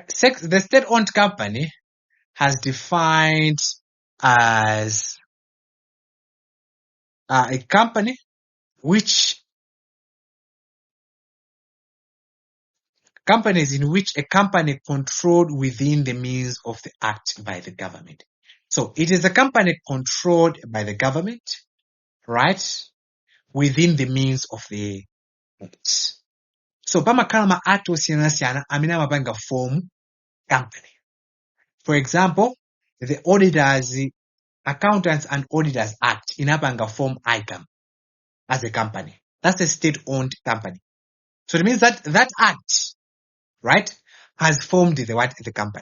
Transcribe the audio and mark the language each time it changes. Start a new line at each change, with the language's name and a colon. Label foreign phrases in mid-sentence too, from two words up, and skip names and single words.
English: The state-owned company has defined as a company companies in which a company controlled within the means of the act by the government. So it is a company controlled by the government, right? Within the means of the act.
Nyanja: So pamakhala ma act osiyanasiyana amene amapanga
English: form company. For example, the Accountants and Auditors Act inapanga form ICAM as a company. That's a state-owned company. So it means that that act, right, has formed the company.